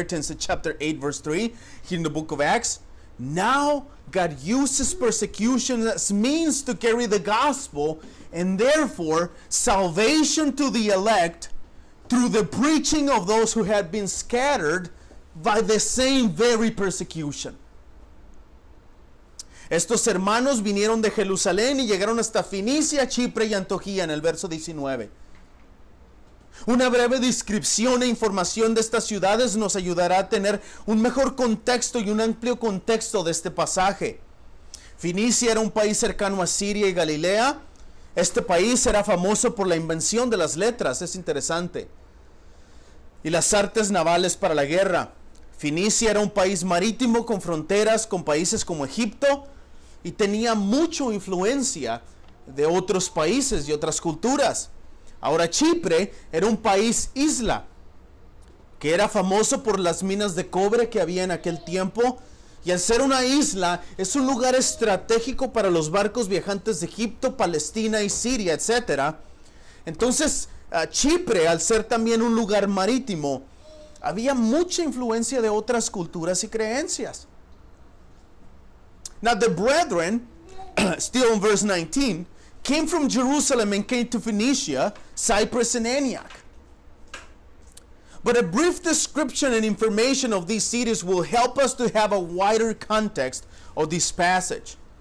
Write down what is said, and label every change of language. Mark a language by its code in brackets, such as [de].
[en] in chapter 8 verse 3, here in the book of Acts, now God uses persecution as means to carry the gospel and therefore salvation to the elect through the preaching of those who had been scattered by the same very persecution. [es] Estos hermanos vinieron de Jerusalén y llegaron hasta Fenicia, Chipre y Antioquía en el verso 19. Una breve descripción e información de estas ciudades nos ayudará a tener un mejor contexto y un amplio contexto de este pasaje. Fenicia era un país cercano a Siria y Galilea. Este país era famoso por la invención de las letras, es interesante, y las artes navales para la guerra. Fenicia era un país marítimo con fronteras con países como Egipto y tenía mucha influencia de otros países y otras culturas. Ahora Chipre era un país isla que era famoso por las minas de cobre que había en aquel tiempo, y al ser una isla es un lugar estratégico para los barcos viajantes de Egipto, Palestina y Siria, etc. Entonces Chipre, al ser también un lugar marítimo, había mucha influencia de otras culturas y creencias. [en] Now the brethren, still in verse 19, came from Jerusalem and came to Phoenicia, Cyprus and Antioch. But a brief description and information of these cities will help us to have a wider context of this passage.